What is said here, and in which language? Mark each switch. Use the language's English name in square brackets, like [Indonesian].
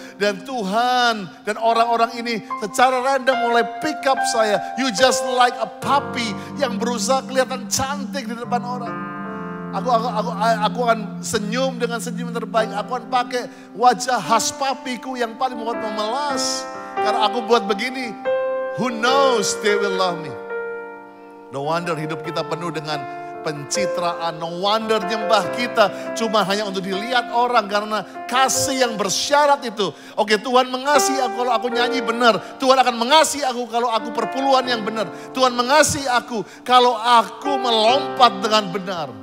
[Indonesian] Dan Tuhan dan orang-orang ini secara random mulai pick up saya. [English] You just like a puppy [Indonesian] yang berusaha kelihatan cantik di depan orang. Aku akan senyum dengan senyum terbaik. Aku akan pakai wajah khas papiku yang paling membuat memelas. Karena aku buat begini, [English] who knows they will love me. No wonder [Indonesian] hidup kita penuh dengan pencitraan. No wonder nyembah kita cuma hanya untuk dilihat orang. Karena kasih yang bersyarat itu. Oke, Tuhan mengasihi aku kalau aku nyanyi benar. Tuhan akan mengasihi aku kalau aku perpuluhan yang benar. Tuhan mengasihi aku kalau aku melompat dengan benar.